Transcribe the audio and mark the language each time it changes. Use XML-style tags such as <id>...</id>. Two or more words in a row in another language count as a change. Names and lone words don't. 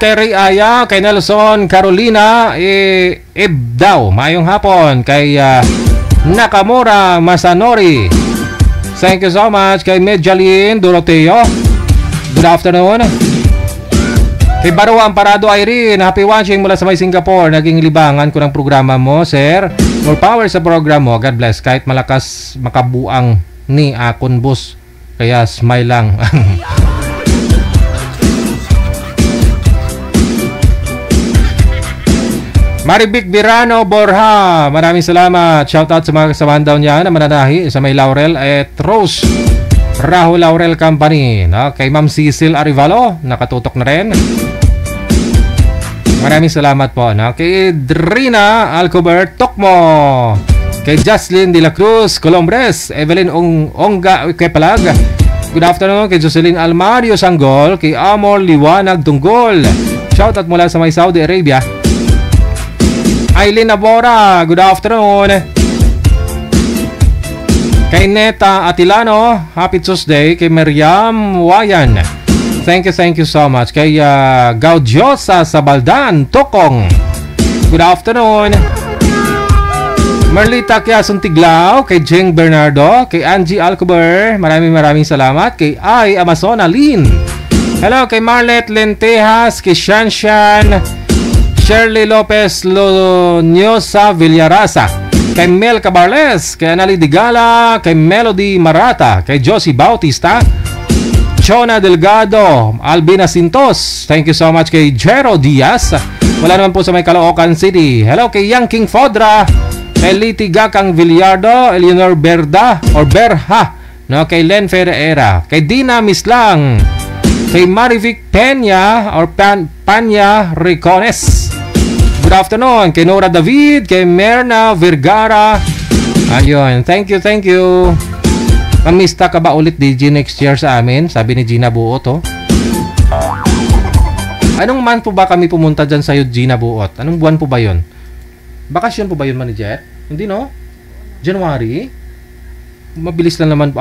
<tl>Kay Ray Aya, kay Nelson Carolina Ibdaw, mayong hapon. Kay Nakamura Masanori,</tl> <en>thank you so much.</en> <tl>Kay Medjalin Doroteo,</tl> <en>good afternoon.</en> <tl>Kay Baro Amparado Irene,</tl> <en>happy watching</en> <tl>mula sa may Singapore. Naging libangan ko ng programa mo, sir.</tl> <en>More power</en> <tl>sa program mo,</tl> <en>God bless.</en> <tl>Kahit malakas makabuang ni akon bus, kaya smile lang. Maribic Virano Borja, maraming salamat. Shoutout sa mga kasamahan daw niya na mananahi sa may Laurel at Rose Raho Laurel Company, no? Kay Ma'am Cecil Arivalo, nakatutok na rin. Maraming salamat po, no? Kay Drina Alcobert Tokmo, kay Jocelyn De La Cruz Colombres, Evelyn Ongga Kepalag,</tl> <en>good afternoon.</en> <tl>Kay Jocelyn Almario Sanggol, kay Amor Liwanag Tunggol, shoutout mula sa may Saudi Arabia. Aileen Abora,</tl> <en>good afternoon.</en> <tl>Kay Neta Atilano,</tl> <en>happy Tuesday.</en> <tl>Kay Miriam Wayan,</tl> <en>thank you so much.</en> <tl>Kay Gaudiosa Sabaldan Tokong,</tl> <en>good afternoon.</en> <tl>Merlita Kiason Tiglao, kay Jeng Bernardo, kay Angie Alcober, maraming salamat. Kay Ay Amazona Lin, hello. Kay Marlet Lentejas, kay Shanshan Shirley Lopez Lonyosa Villarasa, kay Mel Cabarles, kay Anali Digala, kay Melody Marata, kay Josie Bautista, Chona Delgado, Albina Sintos,</tl> <en>thank you so much.</en> <tl>Kay Jero Diaz, wala naman po sa may Caloocan City, hello. Kay Yang King Fodra, kay Liti Gakang Villardo, Eleanor Berda or Berha, no? Kay Len Ferreira, kay Dina Mislang, kay Marivic Peña or Panya Ricones,</tl> <en>good afternoon.</en> <tl>Kay Nora David, kay Merna Vergara,</tl> <en>ayun, thank you.</en> <tl>Mamista ka ba ulit, DJ,</tl> <en>next year</en> <tl>sa amin? Sabi ni Gina Buot, oh. Anong month po ba kami pumunta dyan sa'yo, Gina Buot? Anong buwan po ba yun? Bakasyon po ba yun, Manager? Hindi, no? January? Mabilis lang naman po.</tl>